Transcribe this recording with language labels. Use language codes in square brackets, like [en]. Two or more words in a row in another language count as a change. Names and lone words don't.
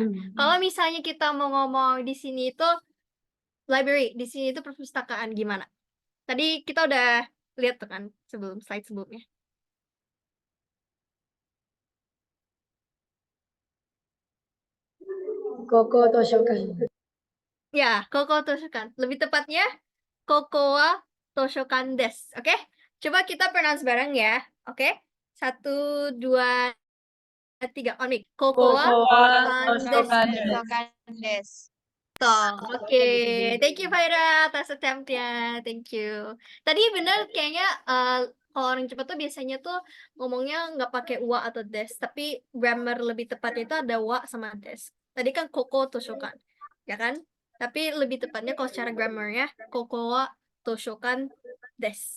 [id] Kalau misalnya kita mau ngomong di sini itu library, di sini itu perpustakaan gimana? Tadi kita udah lihat tuh kan slide sebelumnya. [ja] ここ図書館. Ya, ここ図書館. [id] Lebih tepatnya [ja] ここは図書館です. [id] Oke? Coba kita pronounce bareng ya. Oke? 1, 2, 3. [en] On mic. [ja] ここは図書館です. [id] Oke. [en] Thank you [id] Faira atas attempt-nya. [en] Thank you. [id] Tadi bener kayaknya kalau orang Jepang tuh biasanya tuh ngomongnya nggak pakai wa atau des, tapi grammar lebih tepatnya itu ada wa sama des. Tadi kan [ja] ここ図書館, [id] ya kan? Tapi lebih tepatnya kalau secara grammarnya [ja] ここは図書館です.